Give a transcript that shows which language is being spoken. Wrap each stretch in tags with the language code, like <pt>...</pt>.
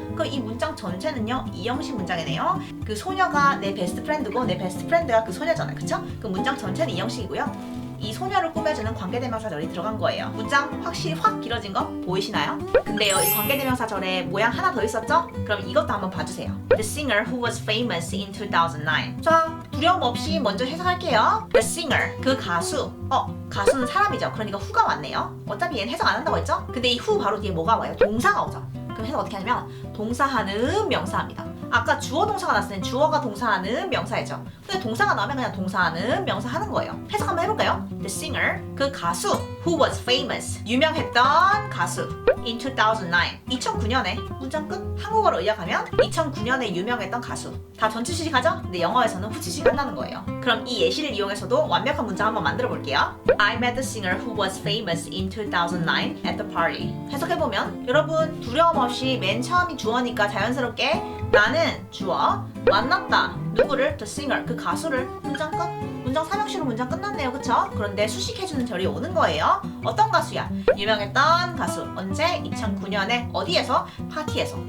<ko>그럼 이 문장 전체는요, 이 형식 문장이네요. 그 소녀가 내 베스트 프렌드고 내 베스트 프렌드가 그 소녀잖아요. 그쵸? 그 문장 전체는 이 형식이고요. 이 소녀를 꾸며주는 관계대명사절이 들어간 거예요. 문장 확실히 확 길어진 거 보이시나요? 근데요, 이 관계대명사절에 모양 하나 더 있었죠? 그럼 이것도 한번 봐주세요.</ko> <en>The singer who was famous in 2009.</en> <ko>자, 두려움 없이 먼저 해석할게요. The singer, 그 가수. 가수는 사람이죠. 그러니까 who가 왔네요. 어차피 얘는 해석 안 한다고 했죠? 근데 이 who 바로 뒤에 뭐가 와요? 동사가 오죠. 그럼 해석 어떻게 하냐면 동사하는 명사입니다. 아까 주어 동사가 났을 땐 주어가 동사하는 명사이죠. 근데 동사가 나오면 그냥 동사하는 명사 하는 거예요. 해석 한번 해볼까요? The singer, 그 가수</ko> <en>who was famous,</en> <ko>유명했던 가수 in 2009, 2009년에 문장 끝. 한국어로 의역하면 2009년에 유명했던 가수. 다 전치 시식하죠? 근데 영어에서는 후치 시간다는 거예요. 그럼 이 예시를 이용해서도 완벽한 문장 한번 만들어 볼게요.</ko> <en>I met the singer who was famous in 2009 at the party.</en> <ko>해석해보면 여러분 두려움 없이 맨 처음이 주어니까 자연스럽게 나는 주어 만났다. 누구를? The singer, 그 가수를. 문장 끝. 문장 3형식으로 문장 끝났네요. 그쵸? 그런데 수식해주는 절이 오는 거예요. 어떤 가수야? 유명했던 가수. 언제? 2009년에 어디에서? 파티에서.</ko>